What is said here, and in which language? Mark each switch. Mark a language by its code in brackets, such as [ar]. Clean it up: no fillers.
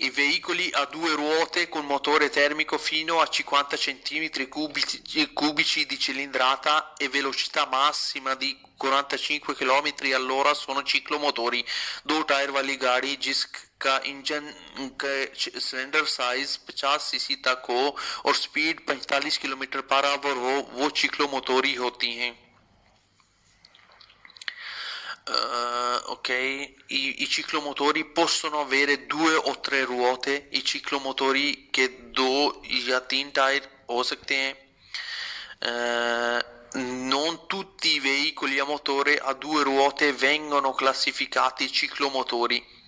[it] I veicoli a due ruote con motore termico fino a 50 centimetri cubici di cilindrata e velocità massima di 45 km all'ora sono ciclomotori। [hi] दो tyre वाली गाड़ी जिसका engine का cylinder size 50 CC तक हो और speed 45 kilometre per hour हो, वो चिक्लोमोटोरी होती हैं। [it] Ok, i ciclomotori possono avere 2 o 3 ruote, i ciclomotori che [hi] 2 या 3 टायर हो सकते हैं। [it] Non tutti i veicoli a motore a 2 ruote vengono classificati ciclomotori।